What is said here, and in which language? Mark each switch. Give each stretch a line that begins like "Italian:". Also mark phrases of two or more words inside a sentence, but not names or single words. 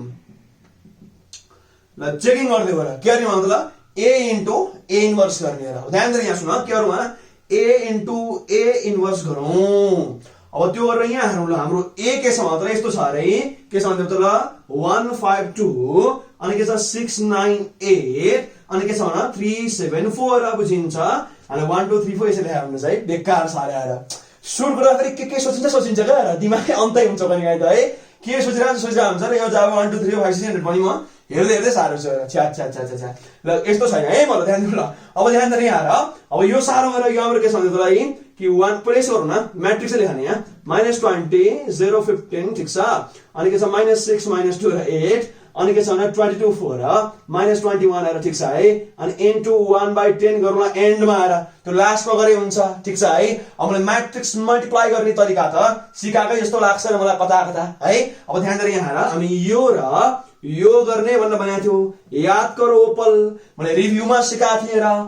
Nepali: ल चेकिङ गर्दै गएर के गर्ने भन्दा ल
English: a into a inverse
Nepali: गर्ने र ध्यान दिएर यहाँ सुन के गरौँ
English: a into a inverse
Nepali: गरौँ अब त्यो गरेर यहाँ हेरौँ ल हाम्रो a के छ भन्दा यस्तो छ अरे के छ भन्दा त ल 152 अनि के छ 698 अनि के छ भन्दा 374 बुझिन्छ अनि 1 2 3 4 यसरी लेखेर हुन्छ है बेकार सारे आएर सुरु गर्दाखेरि के सोचिन्छ क्या दिमागै अन्तै हुन्छ पनि गाई त है के सोचिरहेको हुन्छ र यो जब 1 2 3 4 5 600 पनि म हेर्दै साह्रो छ छ्या ल यस्तो छैन है मलाई ध्यान दिनु ल अब ध्यान दिएर यहाँ हेर अब यो साह्रो गरेर यो हाम्रो के छ भन्दा लागि कि 1 प्लेस गरौँ न म्याट्रिक्स लेख्ने यहाँ -20 0 15 ठीक छ अनि के छ -6 -2 र 8 अनि के छ भने 22 4 र -21 आएर ठीक छ है अनि इन्टु 1/10 गरौँला एन्डमा आएर त्यो लास्टमा गरे हुन्छ ठीक छ है अब मैले
English: matrix multiply
Nepali: गर्ने तरिका त सिकाकै जस्तो लाग्छ र मलाई कता है अब ध्यान दिएर यहाँ हेर हामी यो र यो गर्ने भनेर भनेको थियो याद गरौ ओपल मैले रिभ्यूमा सिकाएको थिएँ र